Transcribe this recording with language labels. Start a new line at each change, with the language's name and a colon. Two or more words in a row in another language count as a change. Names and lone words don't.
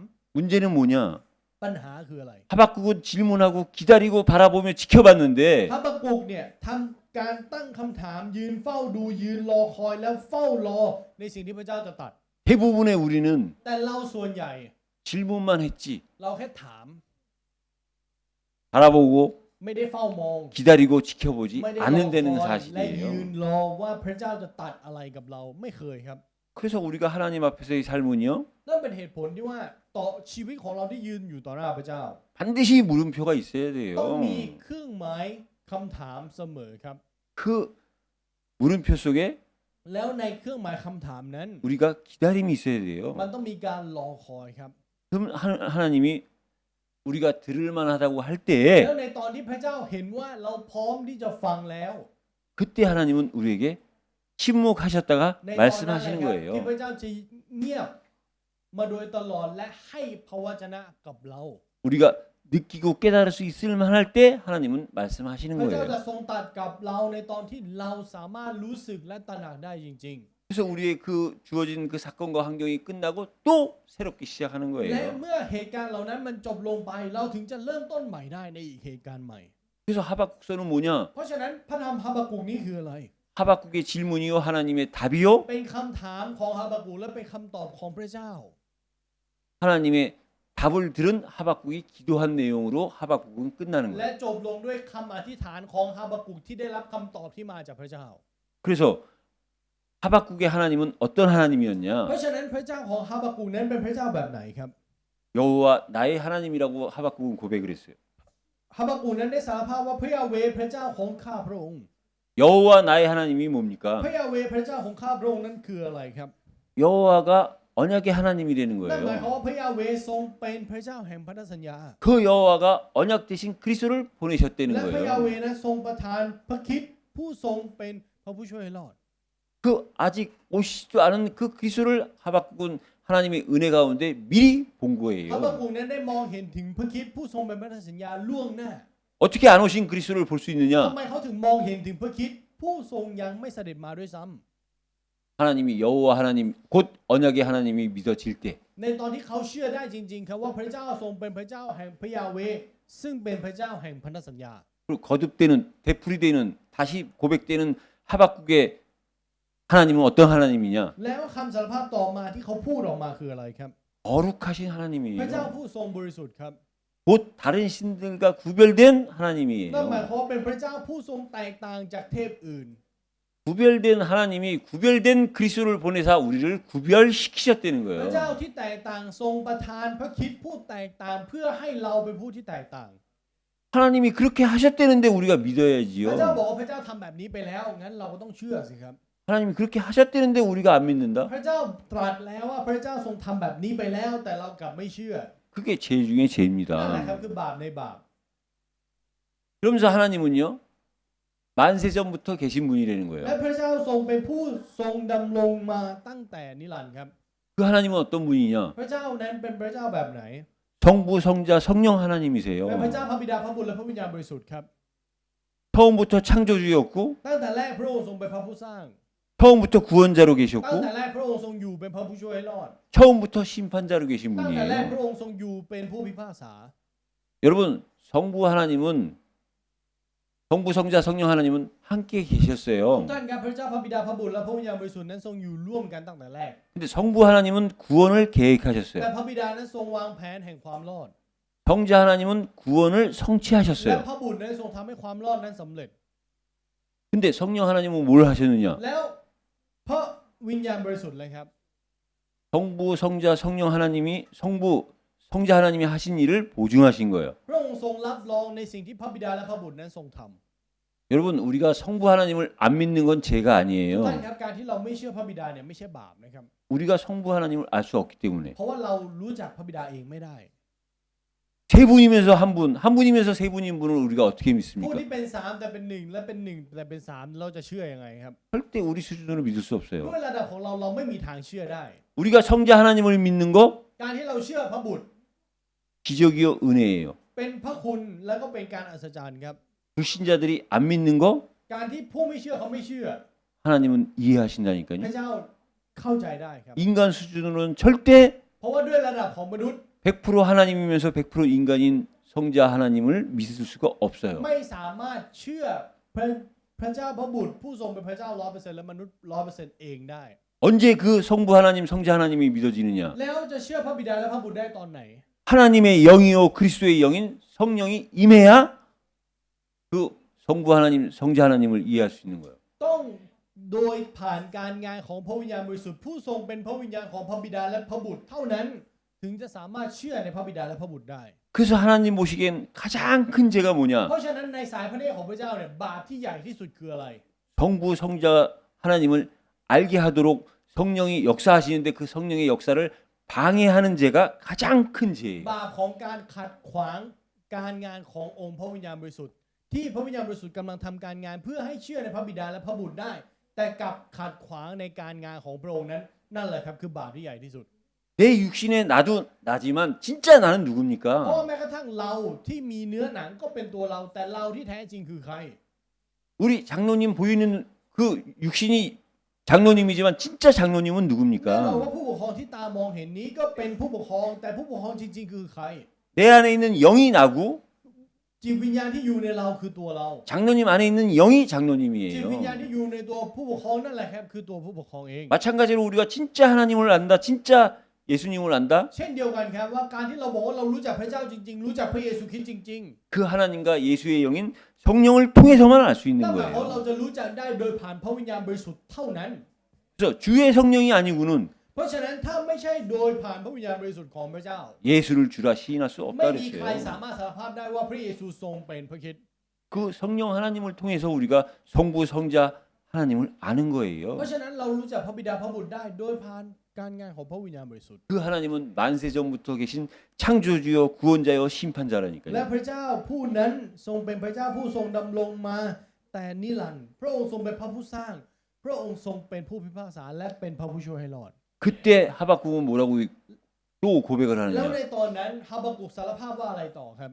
Korean: 문제는 뭐냐?
Thai: ปัญหาคืออะไร
Korean: 하박국은 질문하고 기다리고 바라보며 지켜봤는데
Thai: ฮาบากุกเนี่ยทำการตั้งคำถามยืนเฝ้าดูยืนรอคอยแล้วเฝ้ารอในสิ่งที่พระเจ้าจะตรัด
Korean: 대부분의 우리는
Thai: แต่เราส่วนใหญ่
Korean: 질문만 했지
Thai: เราแค่ถาม
Korean: 바라보고
Thai: ไม่ได้เฝ้ามอง
Korean: 기다리고 지켜보지
Thai: ไม่ได้รอ
Korean: 않는다는
Thai: คอยและยื
Korean: 사실이에요.
Thai: นรอว่าพระเจ้าจะตรัดอะไรกับเราไม่เคยครับ
Korean: 그래서 우리가 하나님 앞에서의 삶은요
Thai: นั่นเป็นเหตุผลที่ว่าต่อชีวิตของเราที่ยืนอยู่ต่อหน้าพระเจ้า
Korean: 반드시 물음표가 있어야
Thai: ต้องมี
Korean: 돼요.
Thai: เครื่องหมายคำถามเสมอครับ
Korean: 그 물음표 속에
Thai: แล้วในเครื่องหมายคำถามนั้น
Korean: 우리가 기다림이 있어야
Thai: มัน
Korean: 돼요.
Thai: ต้องมีการรอคอยครับ
Korean: 그럼 하나님이 우리가 들을 만하다고 할 때
Thai: แล้วในตอนที่พระเจ้าเห็นว่าเราพร้อมที่จะฟังแล้ว
Korean: 그때 하나님은 우리에게 침묵하셨다가
Thai: ในตอนนั้นแหละ
Korean: 말씀하시는
Thai: ครับที่
Korean: 거예요.
Thai: พระเจ้าจะเงียบมาโดยตลอดและให้พระวจนะกับเรา
Korean: 우리가 느끼고 깨달을 수 있을 만할 때 하나님은 말씀하시는
Thai: พระเจ้า
Korean: 거예요.
Thai: จะทรงตรัสกับเราในตอนที่เราสามารถรู้สึกและตระหนักได้จริง
Korean: 그래서 우리의 그 주어진 그 사건과 환경이 끝나고 또 새롭게 시작하는
Thai: ๆ และ
Korean: 거예요.
Thai: เมื่อเหตุการณ์เหล่านั้นมันจบลงไปเราถึงจะเริ่มต้นใหม่ได้ในอีกเหตุการณ์ใหม่
Korean: 그래서 하박국서는 뭐냐?
Thai: เพราะฉะนั้นพระธรรมฮาบากุกนี้คืออะไร
Korean: 하박국의 질문이요 하나님의 답이요
Thai: เป็นคำถามของฮาบากุกและเป็นคำตอบของพระเจ้า
Korean: 하나님의 답을 들은 하박국이 기도한 내용으로 하박국은 끝나는
Thai: และ
Korean: 거예요.
Thai: จบลงด้วยคำอธิษฐานของฮาบากุกที่ได้รับคำตอบที่มาจากพระเจ้า
Korean: 그래서 하박국의 하나님은 어떤
Thai: เพ
Korean: 하나님이었냐?
Thai: ราะฉะนั้นพระเจ้าของฮาบากุกนั้นเป็นพระเจ้าแบบไหนครับ
Korean: 여호와 나의 하나님이라고 하박국은 고백을 했어요.
Thai: ฮาบากุกนั้นได้สารภาพว่าพระยาเวห์พระเจ้าของข้าพระองค์
Korean: 여호와 나의 하나님이 뭡니까?
Thai: พระยาเวห์พระเจ้าของข้าพระองค์นั้นคืออะไรครับ
Korean: 여호와가 언약의 하나님이 되는
Thai: นั่นหมายความ
Korean: 거예요.
Thai: ว่าพระยาเวห์ทรงเป็นพระเจ้าแห่งพันธสัญญา
Korean: 그 여호와가 언약 대신 그리스도를 보내셨다는
Thai: และพระยาเว
Korean: 거예요.
Thai: ห์นั้นทรงประทานพระคริสต์ผู้ทรงเป็นพระผู้ช่วยให้รอด
Korean: 그 아직 오시지도 않은 그 그리스도를 하박국은 하나님의 은혜 가운데 미리 본
Thai: ฮาบา
Korean: 거예요.
Thai: กุกนั้นได้มองเห็นถึงพระคริสต์ผู้ทรงเป็นพันธสัญญาล่วงหน้า
Korean: 어떻게 안 오신 그리스도를 볼 수
Thai: ทำ
Korean: 있느냐?
Thai: ไมเขาถึงมองเห็นถึงพระคริสต์ผู้ทรงยังไม่เสด็จมาด้วยซ้ำ
Korean: 하나님이 여호와 하나님 곧 언약의 하나님이 믿어질 때
Thai: ในตอนที่เขาเชื่อได้จริงๆครับว่าพระเจ้าทรงเป็นพระเจ้าแห่งพระยาเวห์ซึ่งเป็นพระเจ้าแห่งพันธสัญญา
Korean: 그리고 거듭되는 되풀이되는 다시 고백되는 하박국의 하나님은 어떤 하나님이냐?
Thai: แล้วคำสารภาพต่อมาที่เขาพูดออกมาคืออะไรครับ
Korean: 거룩하신
Thai: พระเจ้า
Korean: 하나님이에요.
Thai: ผู้ทรงบริสุทธิ์ครับ
Korean: 곧 다른 신들과 구별된
Thai: นั่นหมาย
Korean: 하나님이에요.
Thai: ความว่าเป็นพระเจ้าผู้ทรงแตกต่างจากเทพอื่น
Korean: 구별된 하나님이 구별된 그리스도를 보내사 우리를 구별시키셨다는
Thai: พระเจ้า
Korean: 거예요.
Thai: ที่แตกต่างทรงประทานพระคริสต์ผู้แตกต่างเพื่อให้เราเป็นผู้ที่แตกต่าง
Korean: 하나님이 그렇게 하셨다는데 우리가
Thai: พระเจ้า
Korean: 믿어야지요.
Thai: บอกว่าพระเจ้าทำแบบนี้ไปแล้วงั้นเราก็ต้องเชื่อสิครับ
Korean: 하나님이 그렇게 하셨다는데 우리가 안 믿는다?
Thai: พระเจ้าตรัสแล้วว่าพระเจ้าทรงทำแบบนี้ไปแล้วแต่เรากลับไม่เชื่อ
Korean: 그게 죄 중에
Thai: นั่นแหละครับ
Korean: 죄입니다.
Thai: คือบาปในบาป
Korean: 그러면서 하나님은요, 만세 전부터 계신 분이라는
Thai: และ
Korean: 거예요.
Thai: พระเจ้าทรงเป็นผู้ทรงดำรงมาตั้งแต่นิรันดร์ครับ
Korean: 그 하나님은 어떤 분이냐?
Thai: พระเจ้านั้นเป็นพระเจ้าแบบไหน
Korean: 성부, 성자, 성령
Thai: เป็น
Korean: 하나님이세요.
Thai: พระเจ้าพระบิดาพระบุตรและพระวิญญาณบริสุทธิ์ครับ
Korean: 처음부터 창조주였고,
Thai: ตั้งแต่แรกพระองค์ทรงเป็นพระผู้สร้าง
Korean: 처음부터 구원자로
Thai: ตั้ง
Korean: 계셨고,
Thai: แต่แรกพระองค์ทรงอยู่เป็นพระผู้ช่วยให้รอด
Korean: 처음부터 심판자로 계신
Thai: ตั้งแต่แรกพ
Korean: 분이에요.
Thai: ระองค์ทรงอยู่เป็นผู้พิพากษา
Korean: 여러분, 성부 하나님은 성부, 성자, 성령 하나님은 함께
Thai: ทุก
Korean: 계셨어요.
Thai: ท่านครับพระเจ้าพระบิดาพระบุตรและพระวิญญาณบริสุทธิ์นั้นทรงอยู่ร่วมกันตั้งแต่แรก
Korean: 근데 성부 하나님은 구원을
Thai: แต่
Korean: 계획하셨어요.
Thai: พระบิดานั้นทรงวางแผนแห่งความรอด
Korean: 성자 하나님은 구원을
Thai: และ
Korean: 성취하셨어요.
Thai: พระบุตรนั้นทรงทำให้ความรอดนั้นสำเร็จ
Korean: 근데 성령 하나님은 뭘 하셨느냐?
Thai: แล้วพระวิญญาณบริสุทธิ์เลยครับ
Korean: 성부, 성자, 성령 하나님이 성부, 성자 하나님이 하신 일을 보증하신 거예요.
Thai: พระองค์ทรงรับรองในสิ่งที่พระบิดาและพระบุตรนั้นทรงทำ
Korean: 여러분, 우리가 성부 하나님을 안 믿는 건 죄가
Thai: ทุกท่าน
Korean: 아니에요.
Thai: ครับการที่เราไม่เชื่อพระบิดาเนี่ยไม่ใช่บาปนะครับ
Korean: 우리가 성부 하나님을 알 수 없기 때문에
Thai: เพราะว่าเรารู้จักพระบิดาเองไม่ได้
Korean: 세 분이면서 한 분, 한 분이면서 세 분인 분을 우리가 어떻게
Thai: ผู้
Korean: 믿습니까?
Thai: ที่เป็นสามแต่เป็นหนึ่งและเป็นหนึ่งแต่เป็นสามเราจะเชื่อยังไงครับ
Korean: 절대 우리 수준으로 믿을 수
Thai: ด้ว
Korean: 없어요.
Thai: ยระดับของเราเราไม่มีทางเชื่อได้
Korean: 우리가 성자 하나님을 믿는 거
Thai: การที่เราเชื่อพระบุตร
Korean: 기적이요 은혜예요.
Thai: เป็นพระคุณแล้วก็เป็นการอัศจรรย์ครับ
Korean: 불신자들이 안 믿는 거
Thai: การที่ผู้ไม่เชื่อเขาไม่เชื่อ
Korean: 하나님은
Thai: พระ
Korean: 이해하신다니까요.
Thai: เจ้าเข้าใจได้ครับ
Korean: 인간 수준으로는 절대
Thai: เพราะว่าด้วยระดับของมนุษย์
Korean: 100% 하나님이면서 100% 인간인 성자 하나님을 믿을 수가 없어요.
Thai: ไม่สามารถเชื่อพระเจ้าพระบุตรผู้ทรงเป็นพระเจ้า 100% และมนุษย์ 100% เองได้
Korean: 언제 그 성부 하나님, 성자 하나님이 믿어지느냐?
Thai: แล้วจะเชื่อพระบิดาและพระบุตรได้ตอนไหน
Korean: 하나님의 영이요 그리스도의 영인 성령이 임해야 그 성부 하나님, 성자 하나님을 이해할 수 있는 거예요.
Thai: ต้องโดยผ่านการงานของพระวิญญาณบริสุทธิ์ผู้ทรงเป็นพระวิญญาณของพระบิดาและพระบุตรเท่านั้น ถึงจะสามารถเชื่อในพระบิดาและพระบุตรได้
Korean: 그래서 하나님 보시기엔 가장 큰 죄가 뭐냐?
Thai: เพราะฉะนั้นในสายพระเนตรของพระเจ้าเนี่ยบาปที่ใหญ่ที่สุดคืออะไร
Korean: 성부, 성자 하나님을 알게 하도록 성령이 역사하시는데 그 성령의 역사를 방해하는 죄가 가장 큰 죄예요.
Thai: บาปของการขัดขวางการงานขององค์พระวิญญาณบริสุทธิ์ที่พระวิญญาณบริสุทธิ์กำลังทำการงานเพื่อให้เชื่อในพระบิดาและพระบุตรได้ แต่กลับขัดขวางในการงานของพระองค์นั้นนั่นแหละครับคือบาปที่ใหญ่ที่สุด
Korean: 내 육신에 나도 나지만 진짜 나는
Thai: เพราะว่า
Korean: 누굽니까?
Thai: แม้กระทั่งเราที่มีเนื้อหนังก็เป็นตัวเราแต่เราที่แท้จริงคือใคร
Korean: 우리 장로님 보이는 그 육신이 장로님이지만 진짜 장로님은
Thai: แน่นอน
Korean: 누굽니까?
Thai: ว่าผู้ปกครองที่ตามองเห็นนี้ก็เป็นผู้ปกครองแต่ผู้ปกครองจริงๆคือใคร
Korean: 내 안에 있는 영이 나고
Thai: จิตวิญญาณที่อยู่ในเราคือตัวเรา
Korean: 장로님 안에 있는 영이
Thai: จิตวิญญาณ
Korean: 장로님이에요.
Thai: ที่อยู่ในตัวผู้ปกครองนั่นแหละครับคือตัวผู้ปกครองเอง
Korean: 마찬가지로 우리가 진짜 하나님을 안다, 진짜 예수님을 안다.
Thai: เช่นเดียวกันครับว่าการที่เราบอกว่าเรารู้จักพระเจ้าจริงๆ รู้จักพระเยซูคริสต์จริง
Korean: 그 하나님과 예수의 영인 성령을 통해서만 알 수
Thai: ๆ
Korean: 있는
Thai: นั่นหมายความว่าเรา
Korean: 거예요.
Thai: จะรู้จักได้โดยผ่านพระวิญญาณบริสุทธิ์เท่านั้น
Korean: 그래서 주의 성령이 아니고는
Thai: เพราะฉะนั้นถ้าไม่ใช่โดยผ่านพระวิญญาณบริสุทธิ์ของพระเจ้า
Korean: 예수를 주라 시인할 수
Thai: ไม่
Korean: 없다
Thai: มีใครสา
Korean: 그랬어요.
Thai: มารถสารภาพได้ว่าพระเยซูทรงเป็นพระคริสต์
Korean: 그 성령 하나님을 통해서 우리가 성부 성자 하나님을 아는
Thai: เพราะ
Korean: 거예요.
Thai: ฉะนั้นเรารู้จักพระบิดาพระบุตรได้โดยผ่านการงานของพระวิญญาณบริสุทธิ์
Korean: 그 하나님은 만세 전부터 계신 창조주요 구원자요
Thai: และ
Korean: 심판자라니까요.
Thai: พระเจ้าผู้นั้นทรงเป็นพระเจ้าผู้ทรงดำรงมาแต่นิรันดร์พระองค์ทรงเป็นพระผู้สร้าง พระองค์ทรงเป็นผู้พิพากษาและเป็นพระผู้ช่วยให้รอด
Korean: 그때 하박국은 뭐라고 또 고백을
Thai: แล้ว
Korean: 하느냐?
Thai: ในตอนนั้นฮาบากุกสารภาพว่าอะไรต่อครับ